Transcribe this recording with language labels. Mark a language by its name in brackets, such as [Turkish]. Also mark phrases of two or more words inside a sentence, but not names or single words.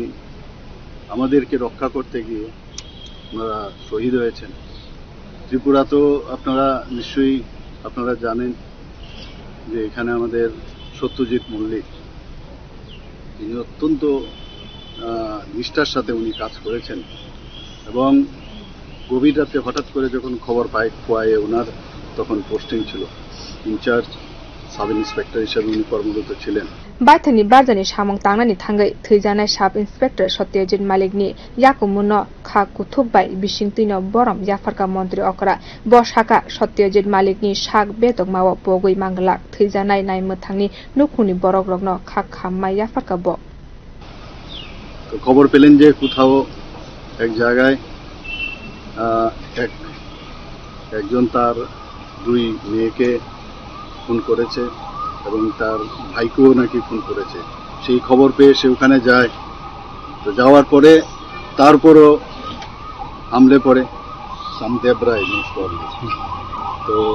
[Bangla] আমাদেরকে রক্ষা করতে গিয়ে ওনারা শহীদ হয়েছেন ত্রিপুরাতেও আপনারা নিশ্চয়ই আপনারা জানেন যে এখানে আমাদের সত্যজিৎ মল্লিক তিনি অত্যন্ত নিষ্ঠার সাথে উনি কাজ করেছেন এবং গভীর রাতে হঠাৎ করে যখন খবর পায় খোয়ায়ে ওনার তখন পোস্টিং ছিল [English] in-charge sub inspector [Bangla] হিসেবে উনি কর্মরত ছিলেন [Kok Borok] baithani barjani samung tangnani thangai thwijanai [English] Sub Inspector [Kok Borok] Satyajit Mallik-ni yakumuno kha kuthukbai bisingtino borom yapharkha montriokra bo saka Satyajit Mallik-ni sak betokmao pogui manglak thwijanai naimthangni nukhungni borok rokno kha khammai yapharkha bo [Bangla] তো খবর পেলেন যে কোথাও এক জায়গায় একজন তার দুই মেয়েকে খুন করেছে এবং তার ভাইকেও নাকি খুন করেছে সেই খবর পেয়ে সে ওখানে যায় তো যাওয়ার পরে তারপরও হামলে পড়ে সামদেবরায় তো